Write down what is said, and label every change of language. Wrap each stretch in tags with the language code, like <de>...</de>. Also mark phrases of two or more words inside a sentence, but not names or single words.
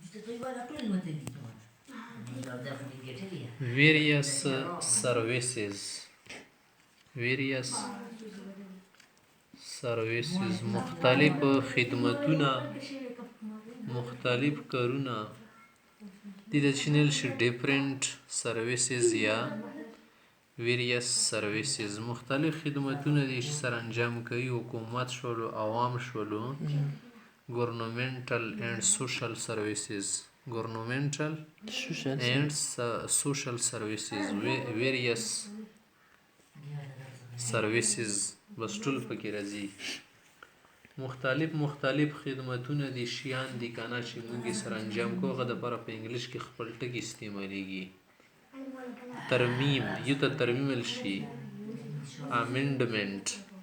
<en>various services</en> <ps>مختلف خدمتونه مختلف کارونه دي د چینل شي</ps> <en>different services</en> <ps>یا</ps> <en>various services</en> <ps>مختلف خدمتونه دي چې سر انجام کوي حکومت شولو عوام شولو</ps> <en>governmental and social services governmental and social services</en> <ps>various services بس ټول پکې راځي مختلف خدمتونه دي شیان دي کنه چې موږ سره انجام کوو هغه د لپاره په انګلیش کې خپل ټکی استعمالیږي ترمیم یو ته ترمیم شي amendment</ps>